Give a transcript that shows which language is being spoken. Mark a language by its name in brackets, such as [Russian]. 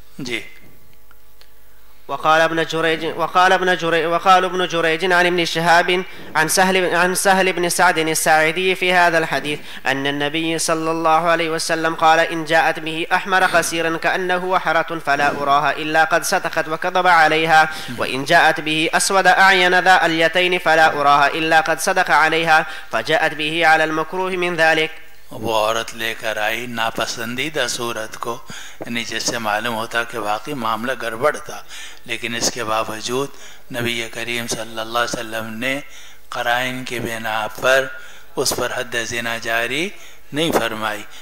[Urdu] جی. [Arabic] وقال ابن جريج عن ابن شهاب عن سهل بن سعد الساعدي في هذا الحديث أن النبي صلى الله عليه وسلم قال إن جاءت به أحمر قصيرا كأنه وحرة فلا أراها إلا قد صدقت وكذب عليها، وإن جاءت به أسود أعين ذا اليتين فلا أراها إلا قد صدق عليها، فجاءت به على المكروه من ذلك. [Urdu] وہ عورت لے کر آئی ناپسندیدہ صورت کو، یعنی جس سے معلوم ہوتا کہ واقعی معاملہ گڑبڑ تھا، لیکن اس کے باوجود نبی کریم صلی اللہ علیہ وسلم نے قرائن کی بنا پر اس پر حد زنا جاری نہیں فرمائی.